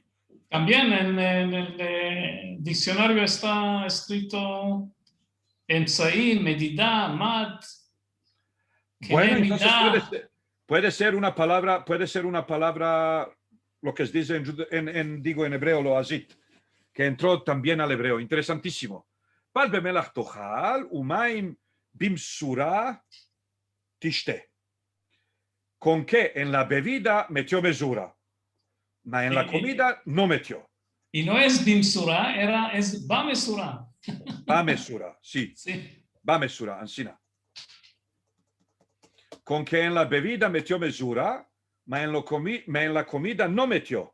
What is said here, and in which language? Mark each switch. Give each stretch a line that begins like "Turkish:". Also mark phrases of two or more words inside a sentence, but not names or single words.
Spanish: También en el diccionario está escrito Ensaí, medida, mad. Bueno, entonces puede ser una palabra, lo que se dice en hebreo, lo azit, que entró también al hebreo. Interesantísimo.
Hebrew: פת במלח תאכל, ומים במשורה תשתה.
Spanish: ¿Con qué? En la bebida metió mesura, pero en la comida no metió. Y no es bimsura, es bamesura. Bamesura, sí. Sí. Bamesura, ansina. Con que en la bebida metió mesura, pero en la comida no metió.